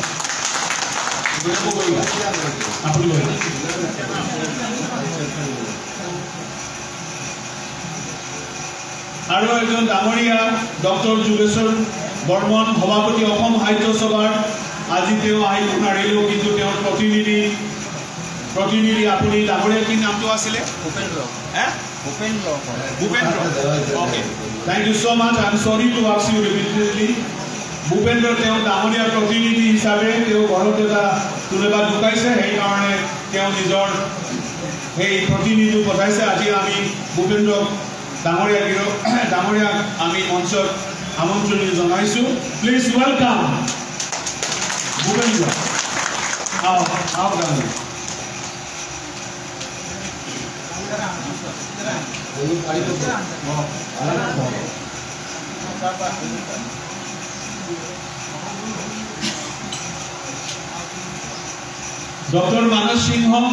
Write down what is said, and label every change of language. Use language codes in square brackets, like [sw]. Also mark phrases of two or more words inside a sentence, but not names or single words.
[as] আৰু এজন ডাঙৰীয়া ডক্টৰ যুগেশ্বৰ বৰ্মন সভাপতি অসম সাহিত্য সভাৰ। আজি আহিব নোৱাৰিলেও কিন্তু তেওঁৰ প্ৰতিনিধি আপুনি ডাঙৰীয়া কি নামটো আছিলে? ভূপেন্দ্ৰ। ওকে, [en] thank you so much. I am sorry to ask you repeatedly. [as] ভূপেন্দ্ৰ তেওঁ ডাঙৰীয়া প্ৰতিনিধি হিচাপে ঘৰত এটা কোনোবা ঢুকাইছে, সেইকাৰণে নিজৰ সেই প্ৰতিনিধি পঠাইছে। আজি আমি ভূপেন্দ্ৰ ডাঙৰীয়াক আমি মঞ্চত আমন্ত্ৰণি জনাইছোঁ। [en] please welcome ভূপেন্দ্ৰ। [as] ডাঙৰীয়া ডক্টর মানস সিংহ,